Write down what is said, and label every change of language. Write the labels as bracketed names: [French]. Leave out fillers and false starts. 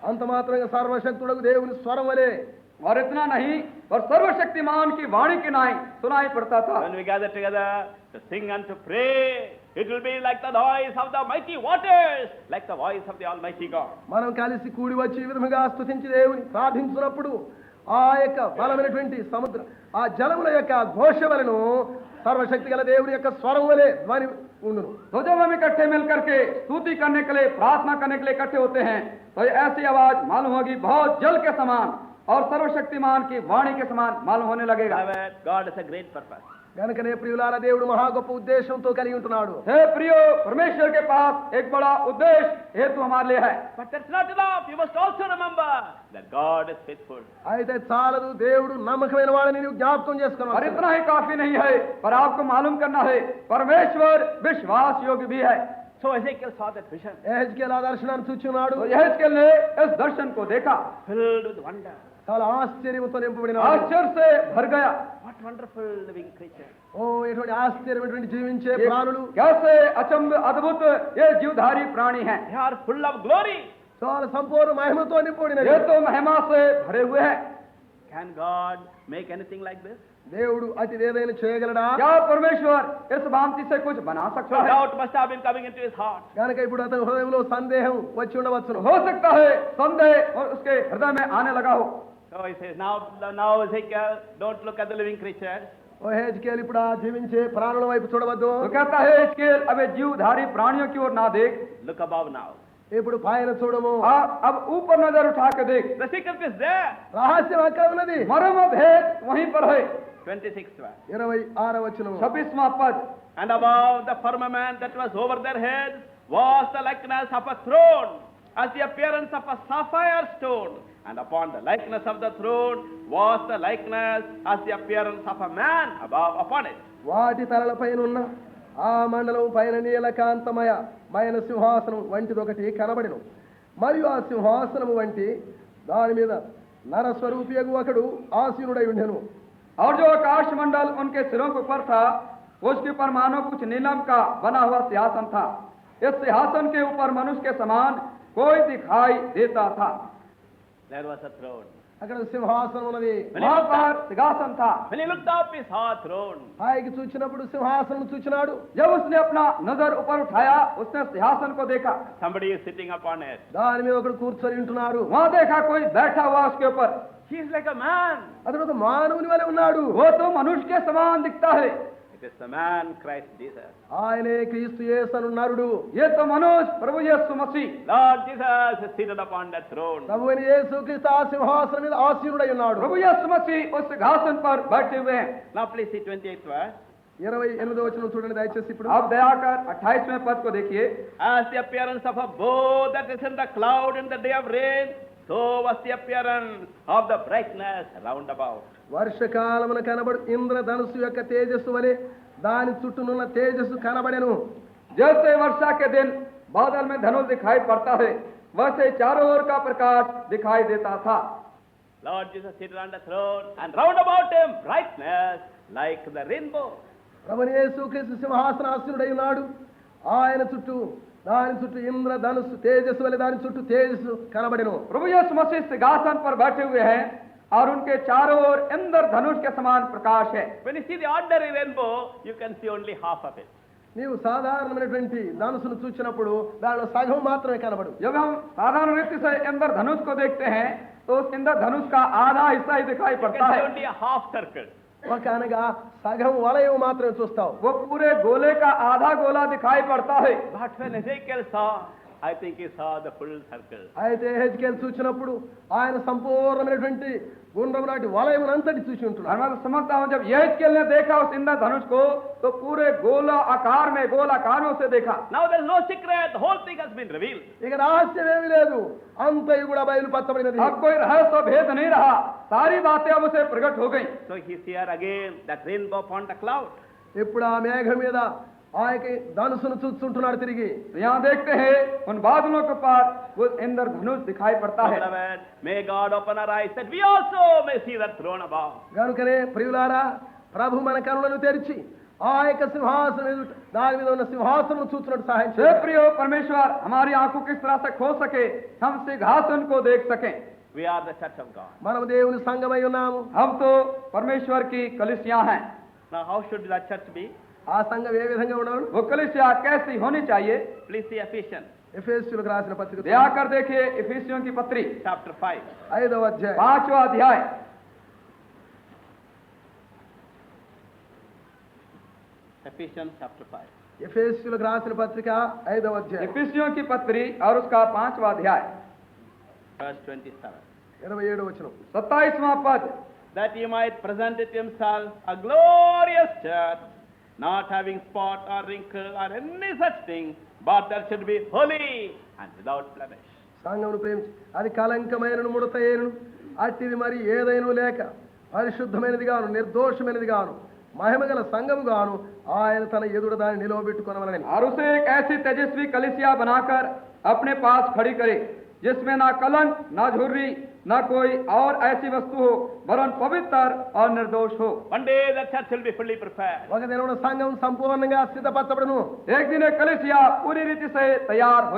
[Telugu] అంత మాత్రంగా సర్వశక్తుడకు దేవుని స్వరం వలె. [Hindi] और इतना नहीं और सर्वशक्तिमान की वाणी की नाई सुनाई पड़ता था. [English] When we gather together to sing and to pray, it will be like the noise of the mighty waters, like the voice of the Almighty God. [Telugu] మనం కలిసి కూడి వచ్చి ఈ విధంగా స్తుతించి దేవుని ప్రార్థించినప్పుడు ఆ యొక్క బలమైనటువంటి సముద్రం ఆ జలముల యొక్క ఘోష వలెను సర్వశక్తి గల దేవుని యొక్క స్వరం వలె ధ్వని ఉండును. [Hindi] तो जब हम इकट्ठे मिल करके स्तुति करने के लिए प्रार्थना करने के लिए इकट्ठे होते हैं तो ये ऐसी आवाज मालूम होगी बहुत जल के समान और सर्वशक्तिमान की वाणी के समान मालूम होने लगेगा. [English] Beloved, God has a great purpose. [Telugu] కనుకనే ప్రియులారా దేవుడు మహా గొప్ప ఉద్దేశంతో కలిగి ఉంటున్నాడు. [Hindi] हे प्रियो, परमेश्वर के पास एक बड़ा उद्देश्य हेतु हमारे लिए है. [English] But that's not enough. You must also remember that God is faithful. [Telugu] అయితే చాలదు, దేవుడు నమ్మకమైన వాడని నీవు జ్ఞాపకం [Hindi] और [Telugu] చేసుకోవాలి. [Hindi] इतना ही काफी नहीं है पर आपको मालूम करना है परमेश्वर विश्वास योग्य भी है. [English] So Ezekiel saw that vision, [Telugu] యెహెజ్కేలు ఆ దర్శనాన్ని చూచున్నాడు. [Hindi] तो यहेजकेल ने इस दर्शन को देखा. [English] filled with wonder. [Telugu] చాలా ఆశ్చర్యంతో నింపబడిన వాడు. [Hindi] आश्चर्य से भर गया। [English] What wonderful living creature. [Telugu] ఓ ఎటువంటి ఆశ్చర్యమైనటువంటి జీవించే [Hindi] ये [Telugu] ప్రాణులు, [Hindi] कैसे अचंभ अद्भुत ये जीवधारी प्राणी हैं। [English] They are full of glory. [Telugu] చాలా సంపూర్ణ మహిమతో నింపబడినవి. [Hindi] ये तो महिमा से भरे हुए हैं। [English] Can God make anything like this? [Telugu] దేవుడు అతి ఏదైనా చేయగలడా? [Hindi] क्या परमेश्वर इस भांति से कुछ बना [English] So [Hindi] सकता है? [English] doubt must have been coming into his heart. [Telugu] కనుక ఇప్పుడు అతని హృదయంలో సందేహం వచ్చి ఉండవచ్చును. [Hindi] हो सकता है संदेह और उसके हृदय में आने लगा हो। [English] So he says, now Ezekiel, don't look at the living creatures. [Telugu] ఓ హెజ్కేల్ ఇప్పుడు ఆ జీవించే ప్రాణుల వైపు చూడవద్దు. [Hindi] तो कहता है हिजकीएल अब ये जीवधारी प्राणियों की ओर ना देख, [English] Look above now. [Telugu] ఇప్పుడు పైన చూడము. [Hindi] अब ऊपर नजर उठा के देख। [English] The secret is there. [Telugu] రహస్యం అక్కడ ఉన్నది. [Hindi] मर्म भेद वहीं पर है। [English] 26th verse. [Telugu] 26వ వచనం. [Hindi] 26वां पद। [English] And above the firmament that was over their heads was the likeness of a throne, as the appearance of a sapphire stone. And upon the likeness of the throne was the likeness as the appearance of a man above upon it. [Telugu] వాటి తలలపైన ఉన్న ఆ మండలం పైన నీలకాంతమయమైన సింహాసనం వంటిదొకటి కనబడెను. మరియు ఆ సింహాసనము వంటి దాని మీద నరస్వరూపియగు ఒకడు ఆసీనుడై ఉండెను. [Hindi] और जो आकाश मंडल उनके सिरों के ऊपर था, उसके ऊपर मानो कुछ नीलम का बना हुआ सिंहासन था। इस सिंहासन के ऊपर मनुष्य के समान कोई दिखाई देता था। [English] There was a throne. [Telugu] అక్కడ సింహాసనం ఉన్నది. [Hindi] वहां पर सिंहासन था। [English] When he looked up, he saw a throne. [Telugu] పైకి చూచినప్పుడు సింహాసనం చూచినాడు. [Hindi] जब उसने अपना नजर ऊपर उठाया, उसने सिंहासन को देखा। [English] Somebody is sitting upon it. [Telugu] దాని మీద ఒకడు కూర్చొని ఉంటున్నాడు. [Hindi] वहां देखा कोई बैठा हुआ उसके ऊपर। [English] He is like a man. [Telugu] అతడు ఒక మానవుని వలె ఉన్నాడు. [Hindi] वो तो मनुष्य के समान दिखता है। [English] It is the man Christ Jesus. [Telugu] ఆయనే క్రీస్తు యేసు నరుడు. [Hindi] ये तो मनुष्य प्रभु यीशु मसीह। [English] Lord Jesus is seated upon that throne. [Telugu] ప్రభువైన యేసు క్రీస్తు ఆ సింహాసనం మీద ఆసీనుడై ఉన్నాడు. [Hindi] प्रभु यीशु मसीह उस सिंहासन पर बैठे हुए हैं। [English] Now please see 28th verse. [Telugu] 28వ వచనం చూడండి దయచేసి ఇప్పుడు. [Hindi] आप दया कर 28वें पद को देखिए। [English] As the appearance of a bow that is in the cloud in the day of rain, so was the appearance of the brightness round about. [Telugu] వర్షకాలమున కనబడు ఇంద్రధనుసు యొక్క తేజస్సు వలె దాని చుట్టూనున్న తేజస్సు కనబడెను. [Hindi] जैसे वर्षा के दिन बादल में धनुष दिखाई पड़ता है, वैसे चारों ओर का प्रकाश दिखाई देता था। [English] Lord Jesus seated on the throne, and round about him brightness like the rainbow. [Telugu] ప్రభువైన యేసు క్రీస్తు సింహాసనాసీనుడై ఉన్నాడు. ఆయన చుట్టూ దాని చుట్టూ ఇంద్రధనుస్సు తేజస్సు వలె దాని చుట్టూ తేజస్సు కనబడెను. [Hindi] प्रभु यीशु मसीह सिंहासन पर बैठे हुए हैं और उनके चारों ओर इंद्रधनुष के समान प्रकाश है। [English] When you see the ordinary rainbow, you can see only half of it. [Telugu] నీవు సాధారణమైనటువంటి ధనుసును చూచినప్పుడు దానిలో సగం మాత్రమే కనబడు. [Hindi] जब हम साधारण रीति से इंद्रधनुष को देखते हैं तो उस इंद्रधनुष का आधा हिस्सा ही दिखाई [English] You [Hindi] पड़ता [English] can see [Hindi] है। [English] only a half circle. [Telugu] ఒక అనగా సగం వలయం మాత్రమే చూస్తావు. [Hindi] वो पूरे गोले का आधा गोला दिखाई पड़ता है। [English] But when Ezekiel saw, I think he saw the full circle. [Telugu] అయితే హెజ్కేల్ చూచినప్పుడు ఆయన సంపూర్ణమైనటువంటి గుండ్రం నాటి వలయమునంతటి చూసి [Hindi] और [Telugu] ఉంటున్నాడు. [Hindi] मैं तो समझता हूँ जब यहेजकेल ने देखा उस इंद्रधनुष को तो पूरे गोल आकार में से देखा। [English] Now there is no secret, the whole thing has been revealed. [Telugu] ఇక రహస్యం ఏమీ లేదు, అంతయు కూడా బయలుపరచబడినది. [Hindi] अब कोई रहस्य और भेद नहीं रहा, सारी बातें अब उसे प्रकट हो गई। [English] So he is here again, that rainbow upon the cloud. [Telugu] ఇప్పుడు ఆ మేఘం మీద ఆ యొక్క ధనుసును చూస్తుంటున్నాడు తిరిగి. [Hindi] तो यहाँ देखते हैं उन बादलों के पास वो इंद्रधनुष दिखाई पड़ता है। [English] Beloved, may God open our eyes that we also may see that throne above. [Telugu] కనుకనే ప్రియులారా, ప్రభు మన కనులను తెరిచి ఆ యొక్క సింహాసనం ఎదుట దాని మీద ఉన్న సింహాసనం చూస్తున్నట్టు సహాయం [Hindi] हे [Telugu] చేయండి. [Hindi] प्रियो परमेश्वर, हमारी आंखों किस तरह से खो सके, हम सिंहासन को देख सकें। [English] We are the church of God. [Telugu] మనం దేవుని సంఘమై ఉన్నాము. [Hindi] हम तो परमेश्वर की कलीसिया हैं। [English] Now how should that church be? [Telugu] ఆ సంఘం ఏ విధంగా ఉండాలి? [Hindi] वो कलीसिया कैसी होनी चाहिए? [English] Please see Ephesians [Telugu] ఎఫెసీయులకు రాసిన పత్రిక [Hindi] दया कर देखिए इफिसियों की पत्री [English] chapter 5. [Telugu] 5వ అధ్యాయం. [Hindi] 5वां अध्याय। [English] Ephesians chapter 5. [Telugu] ఎఫెసీయులకు రాసిన పత్రిక 5వ అధ్యాయం [Hindi] इफिसियों की पत्री और उसका 5वां अध्याय [English] Verse 27. [Telugu] 27వ వచనం. [Hindi] 27वां पद। [English] That he might present it himself a glorious church, not having spot or wrinkle or any such thing, but that should be holy and without blemish. [Telugu] సంఘమును ప్రేమించి అది కలంకమైనను ముడతయేను అట్టిది మరి ఏదైనా లేక పరిశుద్ధమైనది గాను నిర్దోషమైనది గాను మహిమగల సంఘము గాను ఆయన తన ఎదుట దాన్ని నిలవబెట్టుకొనవలెను. [Hindi] और उसे एक ऐसी तेजस्वी कलीसिया बनाकर अपने पास खड़ी करे जिसमें ना कलंक, ना झुर्री, ना कोई और ऐसी वस्तु हो, वरन पवित्र और निर्दोष हो। [English] One day the church will be fully prepared. [Telugu] ఒక దినమున సంఘం సంపూర్ణంగా సిద్ధపరచబడును. [Hindi] एक दिन एक कलीसिया पूरी रीति से तैयार हो